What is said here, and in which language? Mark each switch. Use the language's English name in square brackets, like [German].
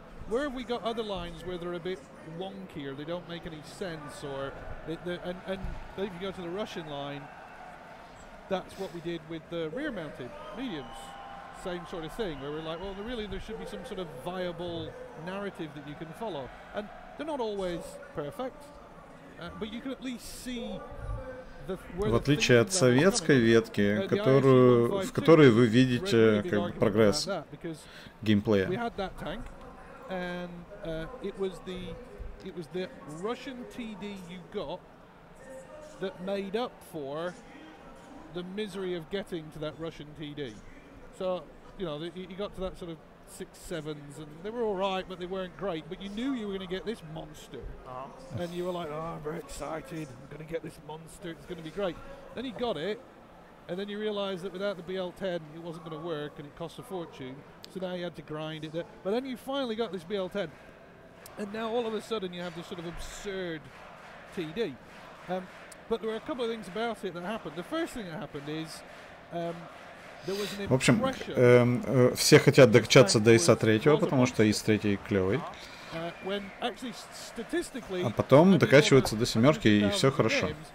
[English] Where have we got other lines where they're a bit wonkier, they don't make any sense, or and if you go to the Russian line, that's what we did with the rear-mounted mediums. Same sort of thing, where we're like, well, there should be some sort of viable narrative that you can follow, and they're not always perfect, but you can at least see. [Russian] В отличие от советской ветки, в которой вы видите как бы прогресс геймплея. [English] And it was the Russian TD you got that made up for the misery of getting to that Russian TD. So, you know, you got to that sort of 6, 7s, and they were all right, but they weren't great. But you knew you were going to get this monster, and you were like, "Oh, I'm very excited! I'm going to get this monster. It's going to be great." Then you got it, and then you realised that without the BL10, it wasn't going to work, and it cost a fortune. So now you had to grind it. But then you finally got this BL10, and now all of a sudden you have this sort of absurd TD. But there were a couple of things about it that happened. The first thing that happened is there was an impression. [Russian] В общем, все хотят докачаться до ИСа 3, потому что ИС 3 клевый. А потом докачиваются до 7, и все хорошо.